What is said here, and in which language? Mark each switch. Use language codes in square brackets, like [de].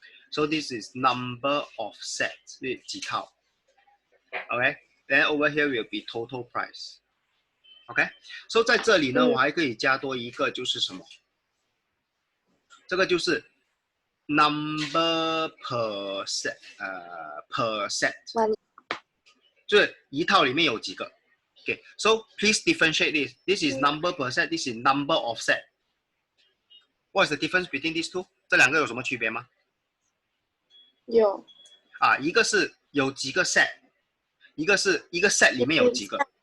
[en] So this is number of sets. [zh] 所以几套.Okay. [en] Then over here will be total price. Okay. [zh] So 在这里呢，我还可以加多一个，就是什么？这个就是 number per set. Per set. 就是一套里面有几个。Okay. [en] So please differentiate this. This is number per set. This is number of set. What is the difference between these two? [zh] 这两个有什么区别吗有啊，一个是有几个 set， 一个是一个 set 里面有几个。